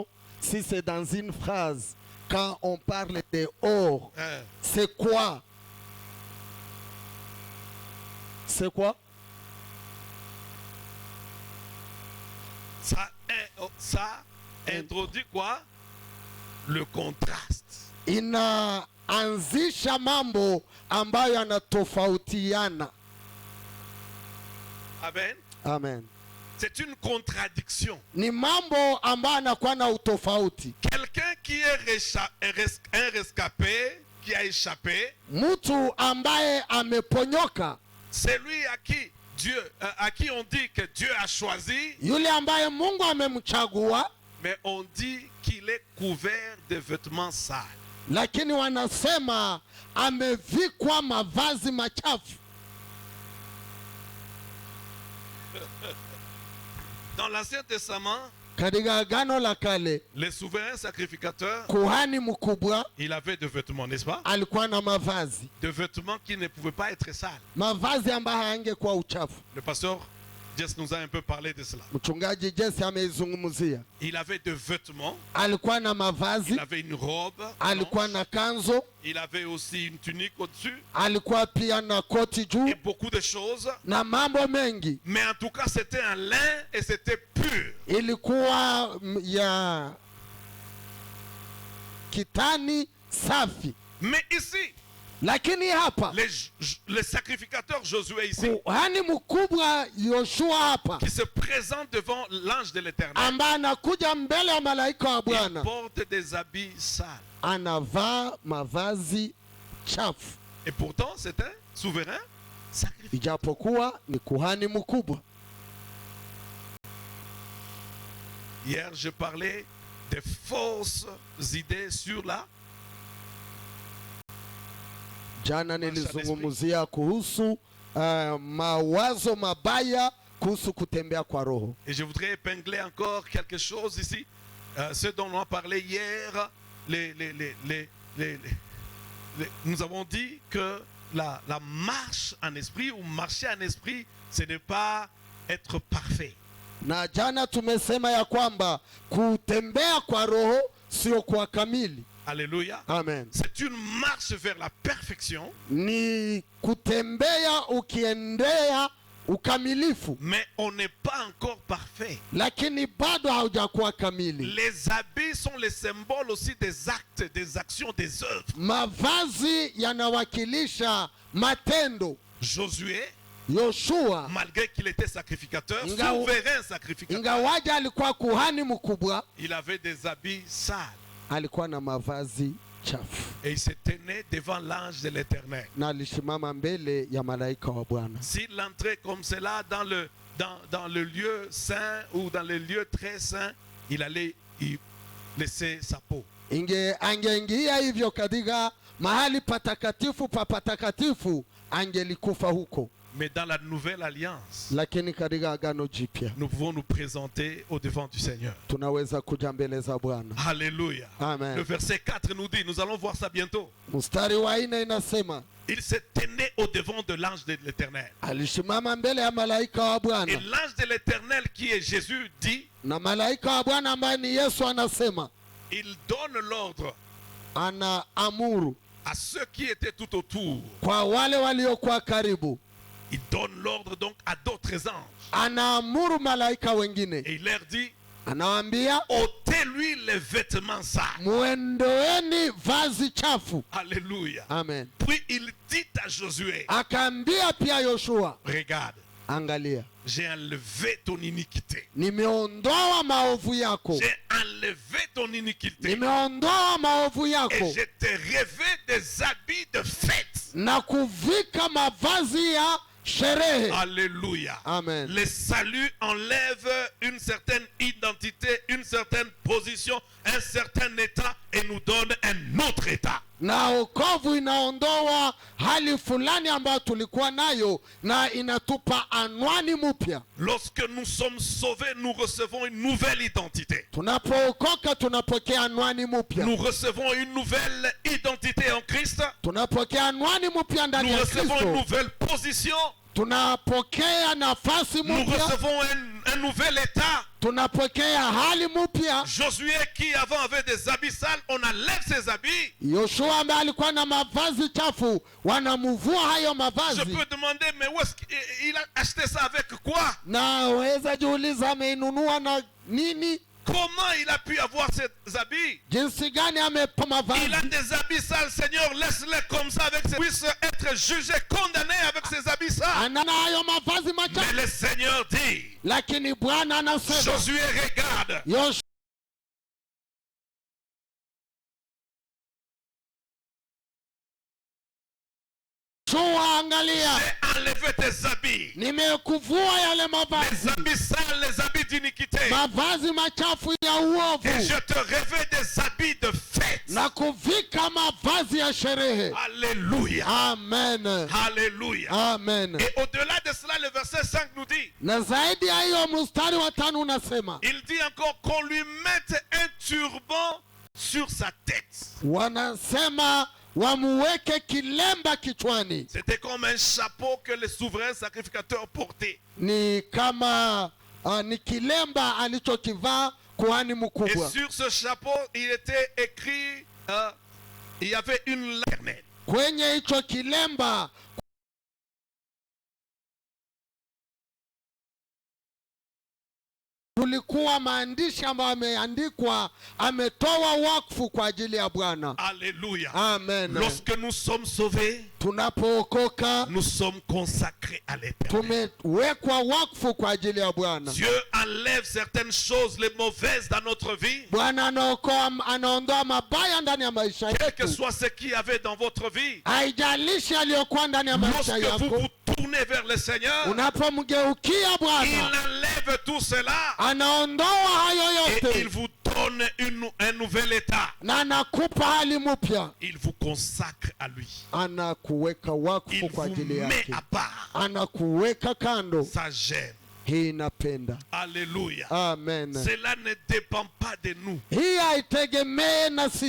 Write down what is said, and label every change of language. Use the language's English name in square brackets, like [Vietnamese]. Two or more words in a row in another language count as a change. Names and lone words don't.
[French] Si c'est dans une phrase, quand on parle de or, c'est quoi? C'est quoi? Ça introduit quoi? Le contraste. [Swahili] Inaanzisha mambo ambayo yanatofautiana. Amen. Amen. [French] C'est une contradiction. [Swahili] Ni mambo ambayo yanakuwa na utofauti. [French] Quelqu'un qui est un rescapé, qui a échappé, [Swahili] Mtu ambaye ameponyoka, [French] c'est lui à qui on dit que Dieu a choisi, [Swahili] yule ambaye Mungu amemchagua, [French] mais on dit qu'il est couvert de vêtements sales. [Swahili] lakini wanasema amevikwa mavazi machafu. [French] Dans l'Ancien Testament, [Swahili] Katika Agano la Kale, [French] le souverain sacrificateur, [Swahili] kuhani mkubwa [French] il avait des vêtements, n'est-ce pas? [Swahili] alikuwa na mavazi, [French] Des vêtements qui ne pouvaient pas être sales. [Swahili] mavazi ambayo hayangekuwa uchafu. [French] Le pasteur Jess nous a un peu parlé de cela. [Swahili] Mchungaji Jesse ameizungumzia. [French] Il avait des vêtements, [Swahili] Alikuwa na [French] il [Swahili] mavazi, [French] avait une robe, [Swahili] alikuwa na kanzo, [French] il avait aussi une tunique au-dessus, [Swahili] alikuwa pia na koti [French] et [Swahili] juu [French] beaucoup de choses. [Swahili] na mambo mengi. [French] Mais en tout cas, c'était un lin et c'était pur. [Swahili] Ilikuwa ya kitani safi. [French] Mais ici, [Swahili] Lakini hapa [French] le sacrificateur Josué ici, [Swahili] kuhani mkubwa Yoshua hapa, [French] qui se présente devant l'ange de l'Éternel, [Swahili] ambaye anakuja mbele ya malaika wa [French] il [Swahili] Bwana, [French] porte des habits sales. [Swahili] anavaa mavazi chafu, [French] Et pourtant, c'est un souverain sacrificateur. [Swahili] ijapokuwa ni kuhani mkubwa. [French] Hier, je parlais des fausses idées sur la... [Swahili] Jana nilizungumzia kuhusu mawazo mabaya kuhusu kutembea kwa roho. [French] Et je voudrais épingler encore quelque chose ici. Ce dont on a parlé hier, nous avons dit que la marche en esprit ou marcher en esprit, ce n'est pas être parfait. [Swahili] Na jana tumesema ya kwamba kutembea kwa roho sio kwa kamili. [French] Alléluia. [Swahili] Amen. [French] C'est une marche vers la perfection. [Swahili] Ni kutembea ukiendea ukamilifu, [French] Mais on n'est pas encore parfait. [Swahili] lakini bado haujakuwa kamili. [French] Les habits sont les symboles aussi des actes, des actions, des œuvres. [Swahili] Mavazi yanawakilisha matendo. [French] Josué, [Swahili] Yoshua [French] malgré qu'il était sacrificateur, [Swahili] Ingawa- [French] souverain sacrificateur, [Swahili] ingawaja alikuwa kuhani mkubwa, [French] il avait des habits sales. [Swahili] alikuwa na mavazi chafu [French] Et il se tenait devant l'ange de l'Éternel. [Swahili] na alisimama mbele ya malaika wa Bwana. [French] S'il entrait comme cela dans le lieu saint ou dans le lieu très saint, il allait y laisser sa peau. [Swahili] Angeingia hivyo katika mahali patakatifu pa patakatifu, angelikufa huko. [French] Mais dans la nouvelle alliance, [Swahili] Lakini katika agano jipya [French] nous pouvons nous présenter au devant du Seigneur. [Swahili] tunaweza kuja mbele za Bwana. [French] Alléluia. [Swahili] Amen. [French] Le verset 4 nous dit, nous allons voir ça bientôt. [Swahili] Mstari wa 4 inasema [French] Il se tenait au devant de l'ange de l'Éternel. [Swahili] alisimama mbele ya malaika wa [French] Et [Swahili] Bwana, [French] l'ange de l'Éternel qui est Jésus dit, [Swahili] na malaika wa Bwana ambaye ni Yesu anasema, [French] il donne l'ordre [Swahili] anaamuru [French] à ceux qui étaient tout autour. [Swahili] kwa wale waliokuwa karibu, [French] Il donne l'ordre donc à d'autres anges. [Swahili] anaamuru malaika wengine, [French] Et il leur dit, [Swahili] anawaambia [French] ôtez-lui les vêtements sales. [Swahili] muendoeni vazi chafu. [French] Alléluia. [Swahili] Amen. [French] Puis il dit à Josué, [Swahili] Akaambia pia Yoshua, [French] regarde, [Swahili] angalia, [French] j'ai enlevé ton iniquité. [Swahili] nimeondoa maovu yako, [French] J'ai enlevé ton iniquité. [Swahili] nimeondoa maovu [French] Et [Swahili] yako [French] je t'ai rêvé des habits de fête. [Swahili] na kuvika mavazi ya sherehe. [French] Alléluia. [Swahili] Amen. [French] Le salut enlève une certaine identité, une certaine position, un certain état et nous donne un autre état. [Swahili] Na wokovu inaondoa hali fulani ambayo tulikuwa nayo na inatupa anwani mpya. [French] Lorsque nous sommes sauvés, nous recevons une nouvelle identité. [Swahili] Tunapookoka tunapokea anwani mpya. [French] Nous recevons une nouvelle identité en Christ. [Swahili] Tunapokea anwani mpya ndani [French] Nous [Swahili] ya [French] recevons une [Swahili] Kristo. [French] nouvelle position. [Swahili] Tunapokea nafasi [French] Nous [Swahili] mpya. [French] recevons un nouvel état. [Swahili] Tunapokea hali mpya. [French] Josué qui avant avait des habits sales, on enlève ses habits. [Swahili] Yoshua ambaye alikuwa na mavazi chafu, wanamuvua hayo [French] Je [Swahili] mavazi. [French] peux demander, mais où est-ce qu'il a acheté ça avec quoi? [Swahili] Na waweza jiuliza ameinunua na nini? [French] Comment il a pu avoir ces habits? [Swahili] Jinsi gani amepa [French] Il a [Swahili] mavazi? [French] des habits sales, Seigneur, laisse-les comme ça avec ses... puisse être jugé, condamné avec ses habits sales. [Swahili] Anana hayo mavazi [French] Mais [Swahili] machafu. [French] le Seigneur dit, [Swahili] Lakini Bwana anasema, [French] Josué regarde, [Swahili] Yoshua angalia, [French] j'ai enlevé tes habits. [Swahili] nimekuvua yale [French] Les [Swahili] mavazi, [French] habits sales, les habits d'iniquité. [Swahili] mavazi machafu ya [French] Et [Swahili] uovu, [French] je te revais des habits de fête. [Swahili] na kuvika mavazi ya sherehe. [French] Alléluia. [Swahili] Amen. [French] Alléluia. [Swahili] Amen. [French] Et au-delà de cela, le verset 5 nous dit, [Swahili] Na zaidi ya hiyo mstari wa 5 unasema, [French] il dit encore qu'on lui mette un turban sur sa tête. [Swahili] wanasema wamuweke kilemba kichwani. [French] C'était comme un chapeau que les souverains sacrificateurs portaient. [Swahili] Ni kama ni kilemba alichokivaa kuhani [French] Et [Swahili] mkubwa. [French] sur ce chapeau, il était écrit, il y avait une lettre. [Swahili] Kwenye hicho kilemba kulikuwa maandishi ambayo ameandikwa, ametoa wakfu kwa ajili ya Bwana. [French] Alléluia. [Swahili] Amen. [French] Lorsque nous sommes sauvés, [Swahili] Tunapookoka [French] nous sommes consacrés à l'éternel. [Swahili] tumewekwa wakfu kwa ajili ya Bwana. [French] Dieu enlève certaines choses, les mauvaises dans notre vie. [Swahili] Bwana anaondoa mabaya ndani ya maisha [French] Quel que [Swahili] yetu. [French] soit ce qu'il y avait dans votre vie. [Swahili] Haijalishi aliyokuwa ndani ya maisha [French] Lorsque vous [Swahili] yako. [French] vous tournez vers le Seigneur, [Swahili] Unapomgeukia [French] il [Swahili] Bwana, [French] enlève tout cela. [Swahili] anaondoa hayo [French] Et il [Swahili] yote [French] vous donne un nouvel état. [Swahili] na anakupa hali mpya. [French] Il vous consacre à lui. [Swahili] Anakuweka [French] Il [Swahili] wakfu kwa [French] vous [Swahili] ajili [French] met [Swahili] yake. [French] à part. [Swahili] Anakuweka kando. [French] Ça gêne. [Swahili] Hii inapenda. [French] Alléluia. [Swahili] Amen. [French] Cela ne dépend pas de nous. [Swahili] Hii haitegemee na sisi.